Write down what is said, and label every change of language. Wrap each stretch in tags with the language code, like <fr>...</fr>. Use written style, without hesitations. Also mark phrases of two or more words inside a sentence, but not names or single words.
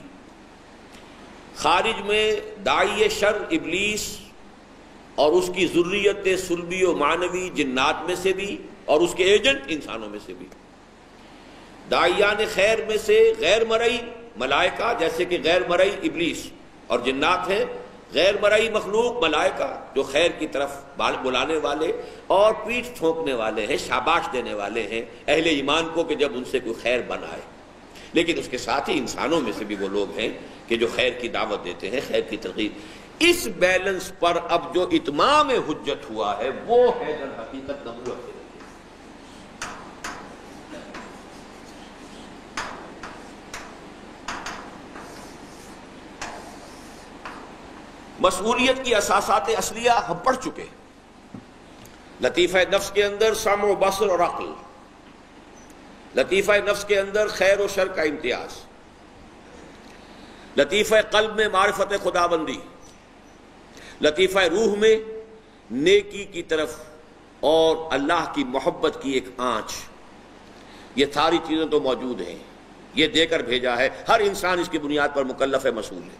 <ur>خارج میں داعی شر ابلیس اور اس کی ذریت سلبی و معنوی جنات میں سے بھی اور اس کے ایجنٹ انسانوں میں سے بھی، داعیان خیر میں سے غیر مرئی ملائکہ جیسے کہ غیر مرئی ابلیس اور جنات ہیں، غیر مرئی مخلوق ملائکہ جو خیر کی طرف بلانے والے اور پیٹھ ٹھونکنے والے ہیں، شاباش دینے والے ہیں اہل ایمان کو کہ جب ان سے کوئی خیر بن آئے۔ لیکن اس کے ساتھ ہی انسانوں میں سے بھی وہ لوگ ہیں کہ جو خیر کی دعوت دیتے ہیں، خیر کی ترغیب۔ اس بیلنس پر اب جو اتمام حجت ہوا ہے وہ ہے در حقیقت نبوت۔ مسئولیت کی اساسات اصلیہ ہم پڑھ چکے، لطیفہ نفس کے اندر سمع و بصر اور عقل، لطیفہ نفس کے اندر خیر و شر کا امتیاز، لطیفہ قلب میں معرفت خدا بندی، لطیفہ روح میں نیکی کی طرف اور اللہ کی محبت کی ایک آنچ، یہ ساری چیزیں تو موجود ہیں، یہ دے کر بھیجا ہے، ہر انسان اس کی بنیاد پر مکلف ہے، مسئول ہے۔</ur>